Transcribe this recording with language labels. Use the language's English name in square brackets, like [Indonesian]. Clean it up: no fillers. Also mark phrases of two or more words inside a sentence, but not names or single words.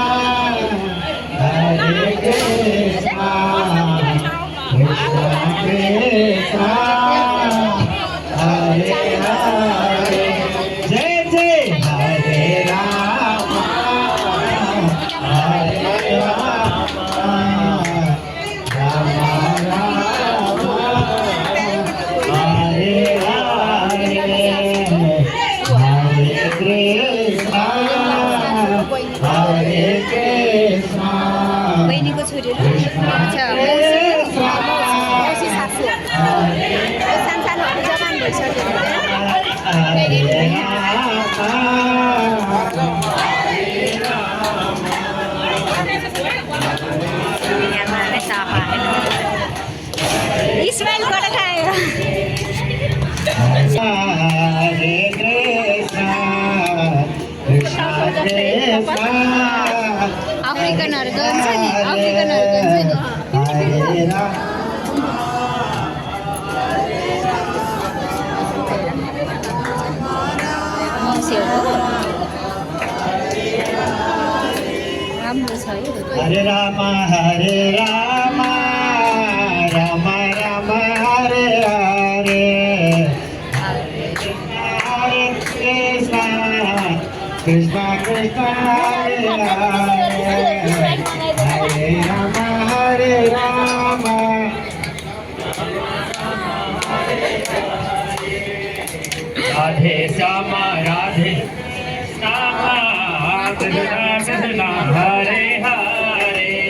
[Nepali] कृष्णा कृष्णा हरे हरे जय जय हरे राम राम राम हरे हरे हरे कृष्णा बहिनीको छोरीहरू मौसी सासू सानसानोहरू जवान भइसक्यो। इस्माइल बाट खायो। हरे कृष्णा कृष्णा कृष्णा अफ्रिकनहरू जान्छ नि, अफ्रिकनहरू जान्छ नि। हरे राम मौसीहरू राम्रो छ है। हरे राम राम राम हरे हरे हरे कृष्णा कृष्णा कृष्णा हरे हरे हरे राम राधे श्याम राधे श्याम कृष्णा हरे हरे